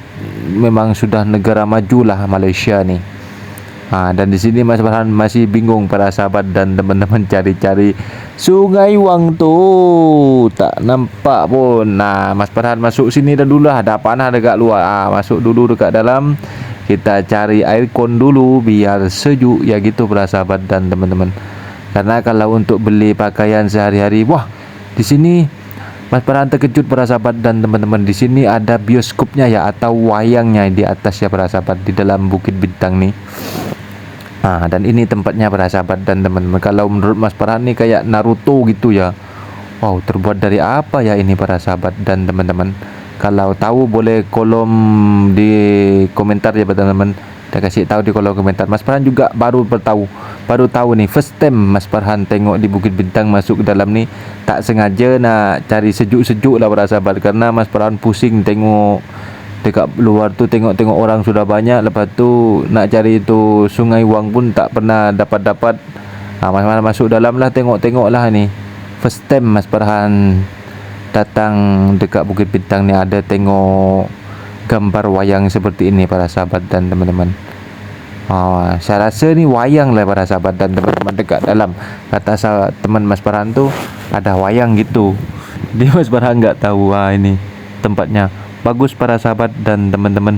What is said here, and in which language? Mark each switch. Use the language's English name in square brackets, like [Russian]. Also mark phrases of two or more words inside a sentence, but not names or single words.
[Malay] Memang sudah negara maju lah Malaysia ni. [Indonesian] Dan di sini Mas Farhan masih bingung para sahabat dan teman-teman, cari-cari Sungai Wang [Malay] tu tak nampak pun. Mas Farhan masuk sini dah dulu lah, ada panah dekat luar. Masuk dulu dekat dalam, kita cari aircon dulu biar sejuk [Indonesian] ya gitu para sahabat dan teman-teman. Karena kalau untuk beli pakaian sehari-hari, di sini Mas Farhan terkejut para sahabat dan teman-teman. Di sini ada bioskopnya ya, atau wayangnya di atas ya para sahabat, di dalam Bukit Bintang nih. Dan ini tempatnya para sahabat dan teman-teman. Kalau menurut Mas Farhan ni kayak Naruto gitu ya. Wow, terbuat dari apa ya ini para sahabat dan teman-teman? Kalau tahu boleh kolom di komentar ya teman-teman. Kita kasih tahu di kolom komentar. Mas Farhan juga baru tahu nih, [English] first time [Malay] Mas Farhan tengok di Bukit Bintang, masuk ke dalam ni. Tak sengaja nak cari sejuk-sejuk lah [Indonesian] para sahabat, [Malay] karena Mas Farhan pusing tengok dekat luar tu, tengok-tengok orang sudah banyak. Lepas tu nak cari tu Sungai Wang pun tak pernah dapat. Mas Farhan masuk dalam lah, tengok-tengok lah ni. [English] First time [Malay] Mas Farhan datang dekat Bukit Bintang ni, ada tengok gambar wayang seperti ini [Indonesian] para sahabat dan teman-teman. [Malay] Saya rasa ni wayang lah [Indonesian] para sahabat dan teman-teman, [Malay] dekat dalam kata teman Mas Farhan tu ada wayang gitu. [Indonesian] Dia Mas Farhan nggak tahu ini tempatnya bagus para sahabat dan teman-teman.